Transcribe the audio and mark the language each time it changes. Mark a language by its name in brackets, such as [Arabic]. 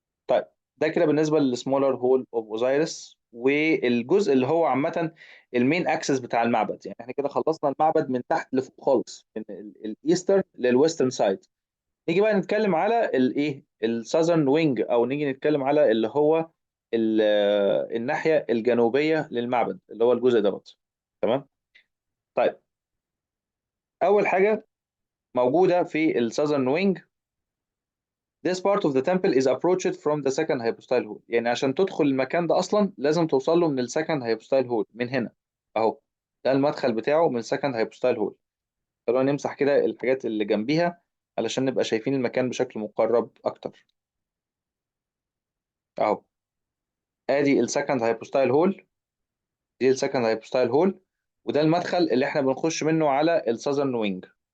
[Arabic] طيب ده كده بالنسبه للسمولر هول اوف اوزايرس، والجزء اللي هو عامه المين اكسس بتاع المعبد. يعني احنا كده خلصنا المعبد من تحت لفوق خالص، من الايسترن للويسترن سايد. نيجي بقى نتكلم على الايه الساذرن وينج، او نيجي نتكلم على اللي هو الناحيه الجنوبيه للمعبد اللي هو الجزء دوت. تمام. طيب اول حاجه موجوده في الساذرن وينج، [English] this part of the temple is approached from the second hypostyle hall. [Arabic] يعني عشان تدخل المكان ده اصلا لازم توصل له من السكند hypostyle hall من هنا اهو. ده المدخل بتاعه من second hypostyle hall. خلونا نمسح كده الحاجات اللي جنبيها علشان نبقى شايفين المكان بشكل مقرب اكتر. اهو ادي السكند هايبوستايل هول، دي السكند هايبوستايل هول، وده المدخل اللي احنا بنخش منه على الساذرن وينج.